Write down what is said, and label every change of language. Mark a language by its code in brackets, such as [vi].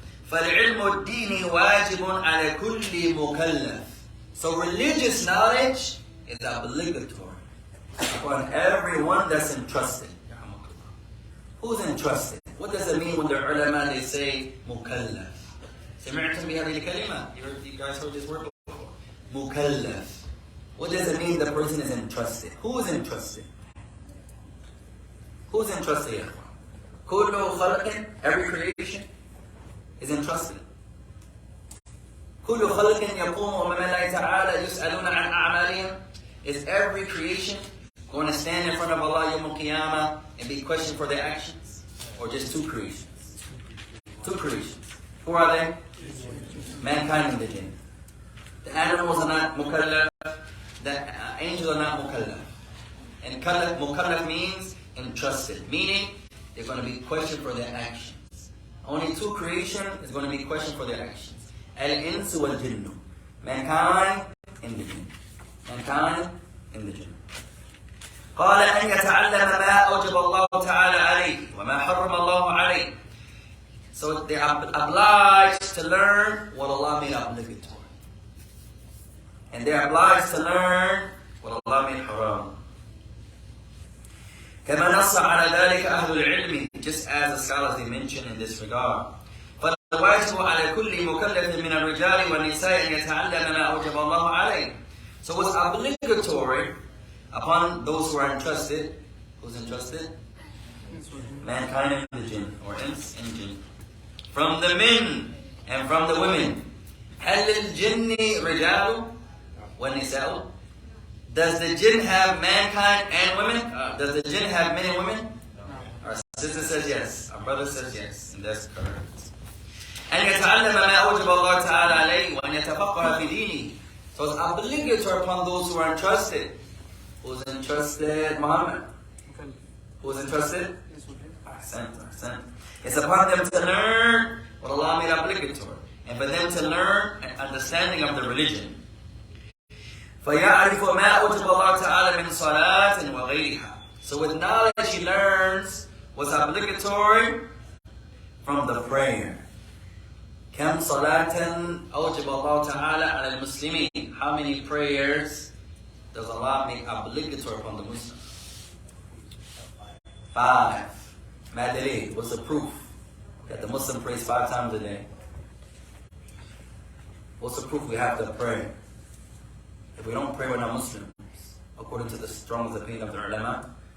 [ar] فالعلم الديني واجب على كل مكلف. [en] So religious knowledge is obligatory upon everyone that's entrusted. Who's entrusted? What does it mean when the ulama they say mukallaf? [ar] سمعتم بهذه الكلمة? [en] You guys heard this word before. Mukallaf. What does it mean the person is entrusted? Who is entrusted? Who's entrusted? [ar] كل خلق, [en] every creation is entrusted. [ar] كل خلق يقوم أمام الله تعالى يسألون عن أعمالهم. [en] Is every creation going to stand in front of Allah [ar] يوم القيامة [en] and be questioned for their actions? Or just two creations? Two creations. Who are they? Mankind and the jinn. The animals are not mukallaf. The angels are not mukallaf. And mukallaf means entrusted. Meaning, they're going to be questioned for their actions. Only two creation is going to be questioned for their actions. [ar] Al-insu wal-jinnu. [en] Mankind and the jinn. Mankind and the jinn. [ar] قال أن يتعلم ما أوجب الله تعالى عليه وما حرم الله عليه. [en] So they are obliged to learn what Allah made obligatory. And they are obliged to learn what Allah made haram. [ar] كما نص على ذلك أهل العلم, [en] just as the scholars they mention in this regard. [ar] فالواجب على كل مكلف من الرجال والنساء أن يتعلم ما أوجب الله عليه. [en] So it's obligatory upon those who are entrusted. Who's entrusted? Mankind and the jinn, or ins and jinn. From the men and from the women. [ar] هل للجن رجال والنساء? [en] Does the jinn have mankind and women? Does the jinn have men and women? No. Our sister says yes. Our brother says yes. And that's correct. [ar] أن يتعلم ما أوجب الله تعالى عليه وأن يتفقه في دينه. [en] So it's obligatory upon those who are entrusted. Who's entrusted? Muhammad. Who's entrusted? Ahsan. It's upon them to learn what Allah made obligatory. And for them to learn an understanding of the religion. [ar] فَيَعْرِفُ مَا أُوجِبَ اللَّهُ تَعَالَى مِنْ صَلَاةٍ وَغَيْرِهَا. [en] So with knowledge he learns what's obligatory from the prayer. [ar] كَمْ صَلَاةً أَوْجِبَ اللَّهُ تَعَالَى عَلَى الْمُسْلِمِينَ. [en] How many prayers does Allah make obligatory upon the Muslim? 5. Madalil, what's the proof that the Muslim prays 5 times a day? What's the proof we have to pray? If we don't pray, we're not Muslims, according to the strongest opinion of the ulama.